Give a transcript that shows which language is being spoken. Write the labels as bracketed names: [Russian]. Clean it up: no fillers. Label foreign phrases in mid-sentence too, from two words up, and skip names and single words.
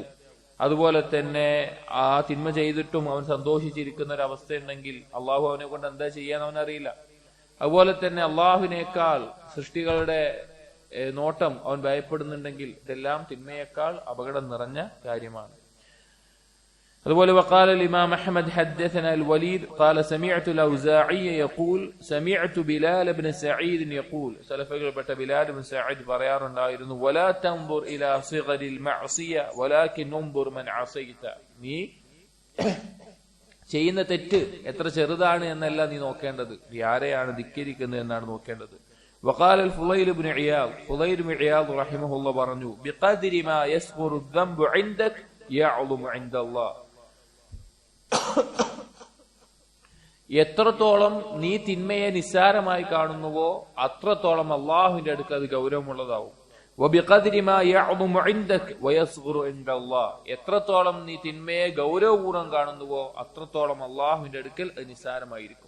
[Malayalam] അതുപോലെ തന്നെ ആ തിന്മ ചെയ്തിട്ടും അവൻ സന്തോഷിച്ചിരിക്കുന്ന ഒരു അവസ്ഥ ഉണ്ടെങ്കിൽ അള്ളാഹു അവനെ കൊണ്ട് എന്താ ചെയ്യാൻ അവനറിയില്ല. അതുപോലെ തന്നെ അള്ളാഹുവിനേക്കാൾ സൃഷ്ടികളുടെ നോട്ടം അവൻ ഭയപ്പെടുന്നുണ്ടെങ്കിൽ ഇതെല്ലാം തിന്മയേക്കാൾ അപകടം നിറഞ്ഞ കാര്യമാണ്. [Arabic] അതുപോലെ وقال الإمام أحمد حدثنا الوليد قال سمعت الأوزاعي يقول سمعت بلال بن سعيد يقول [Malayalam] സലഫുകളിൽപ്പെട്ട ബിലാൽ ബിൻ സഈദ് പറയാറുണ്ടായിരുന്നു [Arabic] ولا تنظر إلى صغر المعصية ولكن انظر من عصيت. [Malayalam] നീ ചെയ്യുന്ന തെറ്റ് എത്ര ചെറുതാണ് എന്നല്ല നീ നോക്കേണ്ടത്, നീ ആരെയാണ് ധിക്കരിക്കുന്നത് എന്നാണ് നോക്കേണ്ടത്. [Arabic] وقال الفضيل بن عياض فضيل بن عياض رحمه الله പറഞ്ഞു بقدر ما يصغر الذنب عندك يعظم عند الله. [Malayalam] എത്രത്തോളം നീ തിന്മയെ നിസ്സാരമായി കാണുന്നുവോ അത്രത്തോളം അള്ളാഹുവിന്റെ അടുക്ക് അത് ഗൗരവമുള്ളതാവും. എത്രത്തോളം നീ തിന്മയെ ഗൗരവപൂർവ്വം കാണുന്നുവോ അത്രത്തോളം അള്ളാഹുവിന്റെ അടുക്കൽ അത് നിസ്സാരമായിരിക്കും.